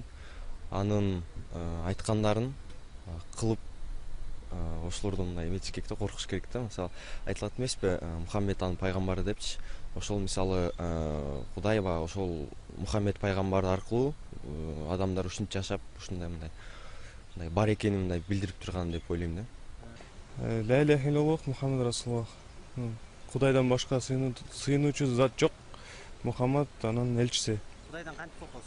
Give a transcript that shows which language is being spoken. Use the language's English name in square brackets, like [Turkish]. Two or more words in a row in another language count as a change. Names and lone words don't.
[Kyrgyz] Анын айткандарын кылып ошолордон мындай эметиш керек да, коркуш керек да. Мисалы, айтылат эмеспи, Мухаммед анын пайгамбары депчи. Ошол мисалы Кудай ба ошол Мухаммед пайгамбар аркылуу адамдар ушинтип жашап, ушундай мындай бар экенин мындай билдирип турган деп ойлойм да. [Arabic] لا إله إلا الله محمد رسول الله. [Kyrgyz] Кудайдан башка сыйынуучу зат жок. Мухаммад анын элчиси. Кудайдан кантип коркосуз?